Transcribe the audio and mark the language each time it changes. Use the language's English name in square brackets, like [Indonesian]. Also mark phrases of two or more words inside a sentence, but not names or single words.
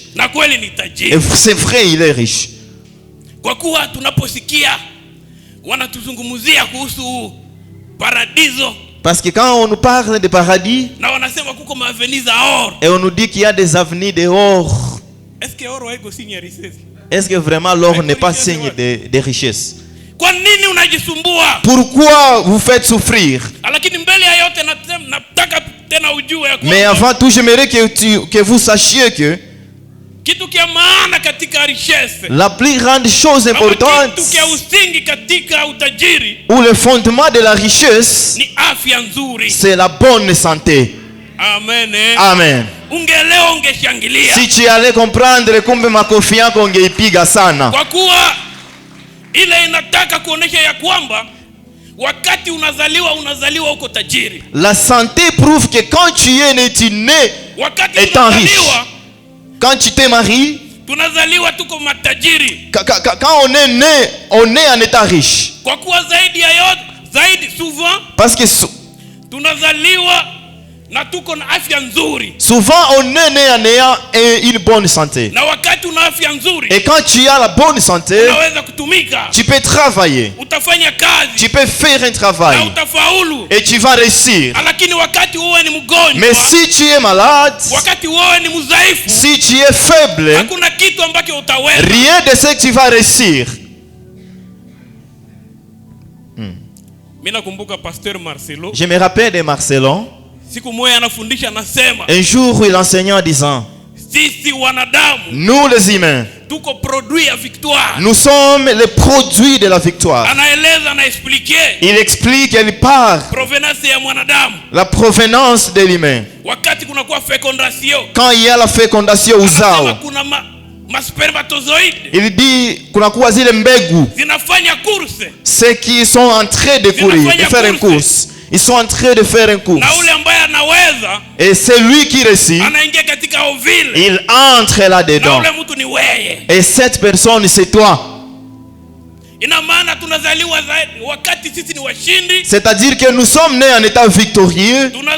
[French] Et c'est vrai, il est riche. [Swahili] Kwa kuwa tunaposikia wanatuzungumzia kuhusu paradiso, [French] parce que quand on nous parle de paradis, [Swahili] na wanasema kuko maavenue za or, [French] et on nous dit qu'il y a des avenues d'or, est-ce que or haiko signe ya richesse? Est-ce que vraiment l'or n'est pas signe de richesse? [Swahili] Kwa nini unajisumbua? [French] Pourquoi vous faites souffrir? [Swahili] Lakini mbele ya yote nataka tena ujue ya kwamba, [French] mais avant tout, j'aimerais que vous sachiez que [Swahili] kitu kia maana katika richesse, [French] la plus grande chose importante, [Swahili] kitu kia usingi katika utajiri, [French] ou le fondement de la richesse, [Swahili] ni afya nzuri, [French] c'est la bonne santé. Amen. Amen. [Swahili] Ungeleo ungeshangilia. [French] Si tu allais comprendre [Swahili] kumbe makofi yako ungeipiga sana. Kwa kuwa ile inataka kuonesha ya kwamba wakati unazaliwa uko tajiri. [French] La santé prouve que quand tu es né, tu nais étant riche. Quand tu te maries, [Swahili] tunazaliwa tuko matajiri. [French] Quand on est né, on est en état riche. [Swahili] Kwa kuwa zaidi souvent, [French] parce que [Swahili] tunazaliwa na tuko na afya nzuri. [French] Souvent on est né en ayant une bonne santé. [Swahili] Na wakati una afya nzuri, [French] et quand tu as la bonne santé, [Swahili] unaweza kutumika. [French] Tu peux travailler. [Swahili] Utafanya kazi. [French] Tu peux faire un travail. [Swahili] Na utafaulu. [French] Et tu vas réussir. [Swahili] Lakini wakati wewe ni mgonjwa, [French] mais si tu es malade, [Swahili] wakati wewe ni mdhaifu, [French] si tu es faible, [Swahili] hakuna kitu ambacho utaweza. [French] Rien de ce que tu vas réussir. [Swahili] Mimi nakumbuka Pasteur Marcelo. [French] Je me rappelle de Marcelo. [Swahili] Siku moja anafundisha anasema, [French] un jour il enseignait en disant, [Swahili] sisi wanadamu, [French] nous les humains, [Swahili] tuko produit ya victoire. [French] Nous sommes les produits de la victoire. [Swahili] Anaeleza na expliquer. [French] Il explique, il parle [Swahili] provenance ya mwanadamu. [French] La provenance de l'humain. [Swahili] Wakati kuna kwa fécondation. [French] Quand il y a la fécondation uzao. [Swahili] Kuna spermatozoïdes. [French] Il dit [Swahili] kuna kuwa zile mbegu. Zinafanya course. [French] Ceux qui sont en train de courir, de faire une course. Ils sont en train de faire une course. Et c'est lui qui réussit. Il entre là-dedans. Et cette personne, c'est toi. C'est-à-dire que nous sommes nés en état victorieux.